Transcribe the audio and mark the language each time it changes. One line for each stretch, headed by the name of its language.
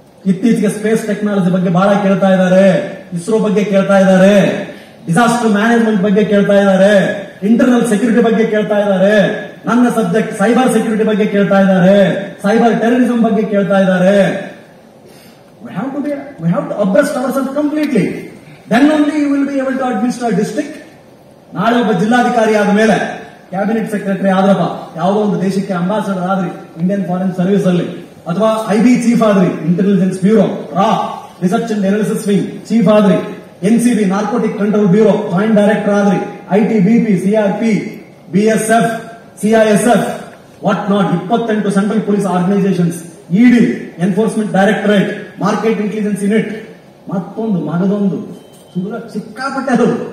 Kannada: ಇತ್ತೀಚೆಗೆ space technology ಬಗ್ಗೆ ಬಹಳ ಕೇಳ್ತಾ ಇದ್ದಾರೆ, ಇಸ್ರೋ ಬಗ್ಗೆ ಕೇಳ್ತಾ ಇದ್ದಾರೆ, ಡಿಸಾಸ್ಟರ್ ಮ್ಯಾನೇಜ್ಮೆಂಟ್ ಬಗ್ಗೆ ಕೇಳ್ತಾ ಇದ್ದಾರೆ, ಇಂಟರ್ನಲ್ ಸೆಕ್ಯೂರಿಟಿ ಬಗ್ಗೆ ಕೇಳ್ತಾ ಇದ್ದಾರೆ. ನನ್ನ ಸಬ್ಜೆಕ್ಟ್ ಸೈಬರ್ ಸೆಕ್ಯೂರಿಟಿ ಬಗ್ಗೆ ಕೇಳ್ತಾ ಇದ್ದಾರೆ, ಸೈಬರ್ ಟೆರರಿಸಂ ಬಗ್ಗೆ ಕೇಳ್ತಾ ಇದ್ದಾರೆ.
English: We have to abreast ourselves completely. Then only you will be able to administer a district.
Kannada: ನಾಳೆ ಒಬ್ಬ ಜಿಲ್ಲಾಧಿಕಾರಿ ಆದ ಮೇಲೆ, ಕ್ಯಾಬಿನೆಟ್ ಸೆಕ್ರೆಟರಿ ಆದ್ರಪ್ಪ, ಯಾವುದೋ ಒಂದು ದೇಶಕ್ಕೆ ಅಂಬಾಸಡರ್ ಆದ್ರಿ ಇಂಡಿಯನ್ ಫಾರಿನ್ ಸರ್ವಿಸ್ ಅಲ್ಲಿ, ಅಥವಾ IB ಚೀಫ್ ಆದ್ರಿ, intelligence bureau, research and analysis wing chief ಆದ್ರಿ, NCB narcotic control bureau joint director ಆದ್ರಿ, ITBP, CRP, BSF, CISF, what not, 28 central police organisations, ED, enforcement directorate, market intelligence unit, ಮತ್ತೊಂದು ಮಗದೊಂದು ಸಿಕ್ಕಾಪಟ್ಟೆ ಅದು.